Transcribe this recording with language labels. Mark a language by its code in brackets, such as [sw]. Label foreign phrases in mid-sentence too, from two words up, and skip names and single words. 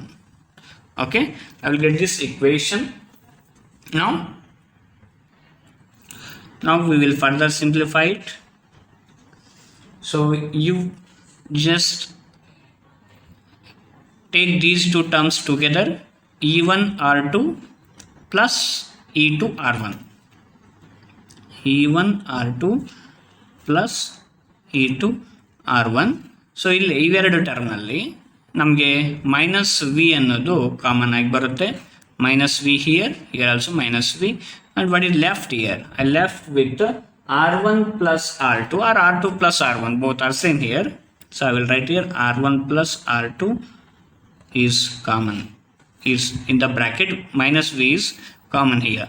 [en] Okay, I will get this equation. Now we will further simplify it. So you just take these two terms together, E1 R2 plus E2 R1, E1 R2 plus E2 R1. [kn] ಸೊ ಇಲ್ಲಿ ಇವೆರಡು ಟರ್ಮ್ನಲ್ಲಿ ನಮಗೆ [en] minus V [kn] ಅನ್ನೋದು ಕಾಮನ್ ಆಗಿ ಬರುತ್ತೆ. [en] minus V here also minus V, and what is left here? I left with R1 plus R2 or R2 plus R1, both are same here. So I will write here R1 plus R2 is common, is in the bracket, minus V is common here.